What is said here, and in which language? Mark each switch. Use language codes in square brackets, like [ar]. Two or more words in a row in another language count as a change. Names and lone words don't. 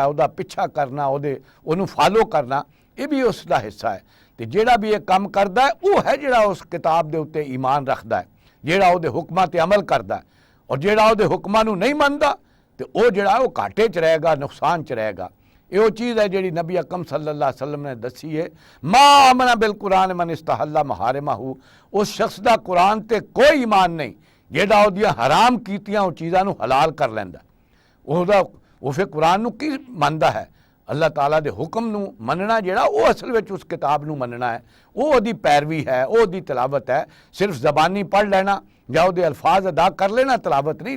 [pa] ਉਹਦਾ ਪਿੱਛਾ ਕਰਨਾ, ਉਹਨੂੰ ਫਾਲੋ ਕਰਨਾ, ਇਹ ਵੀ ਉਸ ਦਾ ਹਿੱਸਾ ਹੈ। ਤੇ ਜਿਹੜਾ ਵੀ ਇਹ ਕੰਮ ਕਰਦਾ ਹੈ ਉਹ ਹੈ ਜਿਹੜਾ ਉਸ ਕਿਤਾਬ ਦੇ ਉੱਤੇ ਈਮਾਨ ਰੱਖਦਾ ਹੈ, ਜਿਹੜਾ ਉਹਦੇ ਹੁਕਮਾਂ ਤੇ ਅਮਲ ਕਰਦਾ ਹੈ। ਔਰ ਜਿਹੜਾ ਉਹਦੇ ਹੁਕਮਾਂ ਨੂੰ ਨਹੀਂ ਮੰਨਦਾ ਤੇ ਉਹ ਜਿਹੜਾ ਉਹ ਘਾਟੇ 'ਚ ਰਹੇਗਾ, ਨੁਕਸਾਨ 'ਚ ਰਹੇਗਾ। ਇਹ ਉਹ ਚੀਜ਼ ਹੈ ਜਿਹੜੀ ਨਬੀ ਅਕਰਮ [ar] صلى الله عليه وسلم [pa] ਨੇ ਦੱਸੀ ਹੈ। [ar] ما آمن بالقرآن من استحل محارمه, [hi] उस शख्स का कुरान ते कोई ईमान नहीं [pa] ਜਿਹੜਾ ਉਹਦੀਆਂ ਹਰਾਮ ਕੀਤੀਆਂ ਉਹ ਚੀਜ਼ਾਂ ਨੂੰ ਹਲਾਲ ਕਰ ਲੈਂਦਾ। ਉਹ ਫਿਰ ਕੁਰਾਨ ਨੂੰ ਕੀ ਮੰਨਦਾ ਹੈ? ਅੱਲਾਹ ਤਾਲਾ ਦੇ ਹੁਕਮ ਨੂੰ ਮੰਨਣਾ ਜਿਹੜਾ ਉਹ ਅਸਲ ਵਿੱਚ ਉਸ ਕਿਤਾਬ ਨੂੰ ਮੰਨਣਾ ਹੈ, ਉਹ ਉਹਦੀ ਪੈਰਵੀ ਹੈ, ਉਹ ਉਹਦੀ ਤਿਲਾਵਤ ਹੈ। ਸਿਰਫ ਜ਼ਬਾਨੀ ਪੜ੍ਹ ਲੈਣਾ ਜਾਂ ਉਹਦੇ ਅਲਫਾਜ਼ ਅਦਾ ਕਰ ਲੈਣਾ ਤਿਲਾਵਤ ਨਹੀਂ।